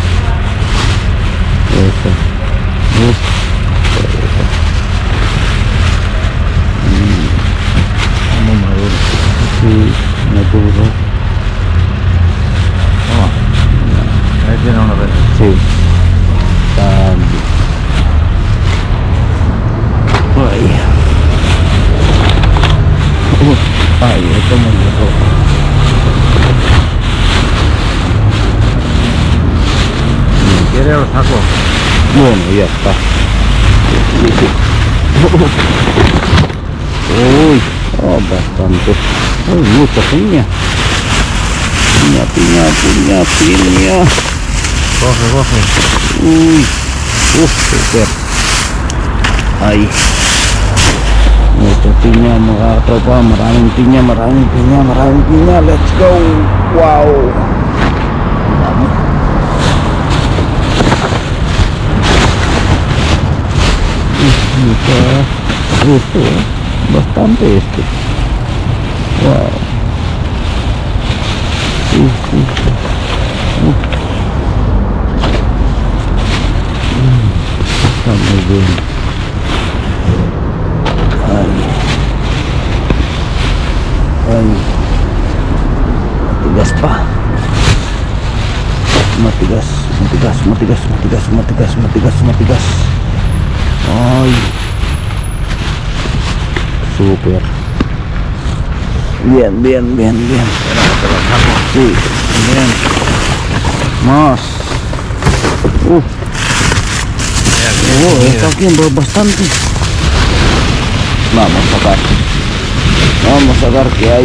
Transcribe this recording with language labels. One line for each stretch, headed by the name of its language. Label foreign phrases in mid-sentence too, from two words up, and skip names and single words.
Spanish: Eso. Muy maduro. Sí, maduro. Oh, ahí tiene una vez. Sí.
Filipino: Ay, ito mo ito.
Spanish: ¿Quiere lo saco? Bueno, ya está. Uy, bastante. Uy, mucha piña. Piña. Coge. Uy, super.
Filipino: Ay.
Spanish: Mucha piña
Filipino: mga tropa, maraming piña.
English: Let's go. Wow.
Filipino: Dami. Gusto.
Spanish: Bastante este. Wow. Está muy bien.
Filipino: Ay, matigas pa. Matigas. Ay, super.
Spanish: Bien. Sí, bien. Más. Está aquí bastante. Vamos a ver qué hay.